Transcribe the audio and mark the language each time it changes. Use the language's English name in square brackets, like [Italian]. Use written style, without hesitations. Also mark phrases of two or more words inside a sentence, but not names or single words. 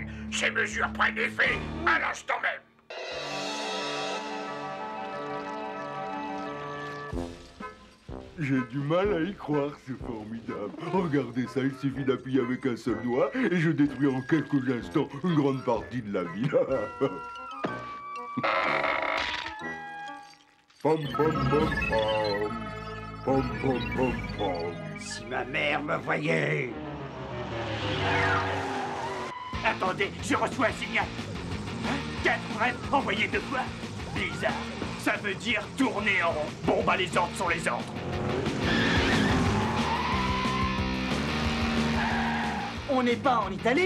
[French] Ces mesures prennent effet à l'instant même. J'ai du mal à y croire, c'est formidable. Regardez ça, il suffit d'appuyer avec un seul doigt et je détruis en quelques instants une grande partie de la ville. Pom pom pom pom. Pom pom pom pom. Si ma mère me voyait. Attendez, je reçois un signal. 4 brefs envoyés 2 fois. Bizarre. Ça veut dire tourner en rond. Bon, bah les ordres sont les ordres. On n'est pas en Italie.